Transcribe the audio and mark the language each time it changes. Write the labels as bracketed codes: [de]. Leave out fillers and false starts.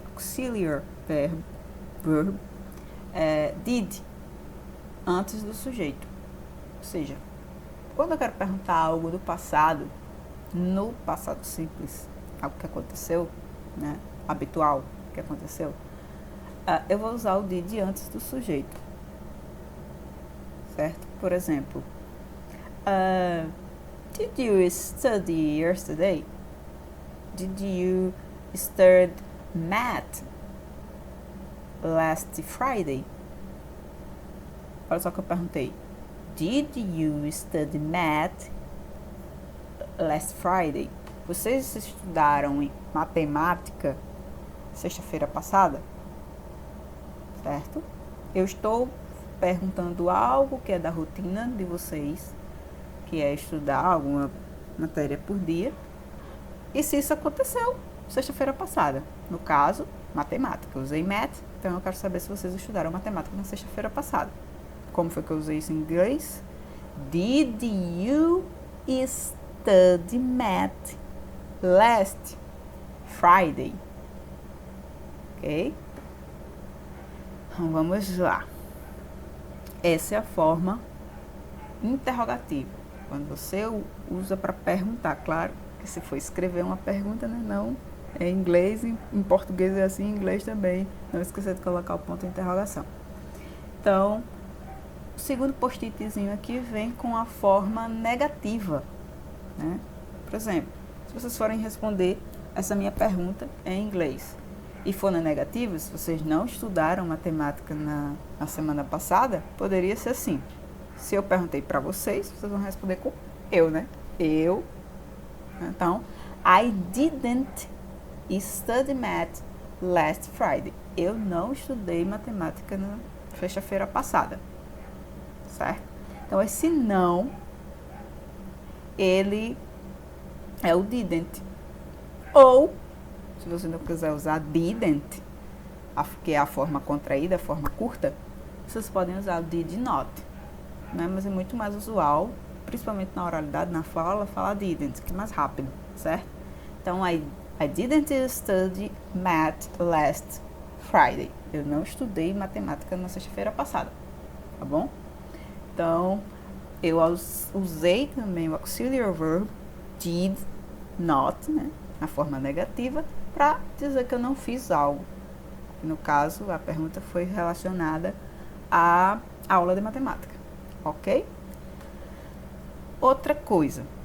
[pt] Auxiliar verb, did, antes do sujeito. Ou seja, quando eu quero perguntar algo do passado, no passado simples, algo que aconteceu, né, habitual que aconteceu, eu vou usar o did antes do sujeito, certo? [en] Por exemplo, did you study yesterday? Did you study math last Friday? [pt] Olha só que eu perguntei. [en] Did you study math last Friday? [pt] Vocês estudaram em matemática sexta-feira passada? Certo? Eu estou perguntando algo que é da rotina de vocês, que é estudar alguma matéria por dia. E se isso aconteceu sexta-feira passada? No caso, matemática. Eu usei math, então eu quero saber se vocês estudaram matemática na sexta-feira passada. Como foi que eu usei isso em inglês? [en] Did you study math last Friday? [pt] Ok? Então vamos lá. Essa é a forma interrogativa. Quando você usa para perguntar, claro que se for escrever uma pergunta, né, não é em inglês, em português é assim, em inglês também. Não esqueça de colocar o ponto de interrogação. Então, o segundo post-itzinho aqui vem com a forma negativa, né? Por exemplo, se vocês forem responder essa minha pergunta em inglês e for na negativa, se vocês não estudaram matemática na semana passada, poderia ser assim. Se eu perguntei para vocês, vocês vão responder com eu, né? Eu. [en] Então, I didn't study math last Friday. [pt] Eu não estudei matemática na sexta-feira passada. Certo? Então, esse não, ele é o didn't. Ou, se você não quiser usar didn't, que é a forma contraída, a forma curta, vocês podem usar o did not. Né? Mas é muito mais usual, principalmente na oralidade, na fala, falar didn't, que é mais rápido, certo? [en] Então, I didn't study math last Friday. [pt] Eu não estudei matemática na sexta-feira passada, tá bom? Então, eu usei também o [en] auxiliary verb did not, [pt] né, na forma negativa, para dizer que eu não fiz algo. No caso, a pergunta foi relacionada à aula de matemática, ok? Outra coisa.